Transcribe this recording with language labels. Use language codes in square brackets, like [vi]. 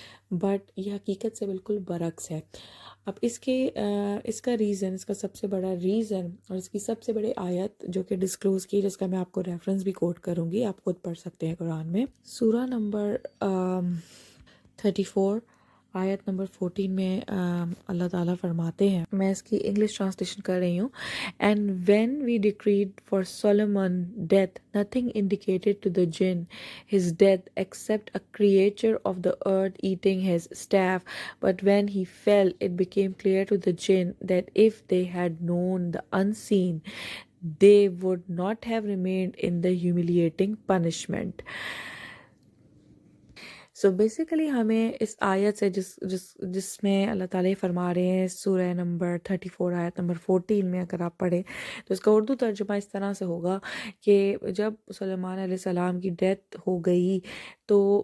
[ur] But یہ حقیقت سے بالکل برعکس ہے. اب اس کا ریزن، اس کا سب سے بڑا ریزن اور اس کی سب سے بڑی آیت جو کہ ڈسکلوز کی، جس کا میں آپ کو ریفرنس بھی کوٹ کروں گی، آپ خود پڑھ سکتے ہیں قرآن میں. سورہ نمبر 34 آیت نمبر 14 میں اللہ تعالیٰ فرماتے ہیں، میں اس کی انگلش ٹرانسلیشن کر رہی ہوں. [en] And when we decreed for Solomon death, nothing indicated to the jinn his death except a creature of the earth eating his staff. But when he fell, it became clear to the jinn that if they had known the unseen, they would not have remained in the humiliating punishment. [ur] So basically ہمیں اس آیت سے جس میں اللہ تعالیٰ فرما رہے ہیں سورہ نمبر 34 آیت نمبر 14 میں اگر آپ پڑھیں تو اس کا اردو ترجمہ اس طرح سے ہوگا کہ جب سلیمان علیہ السلام کی ڈیتھ ہو گئی تو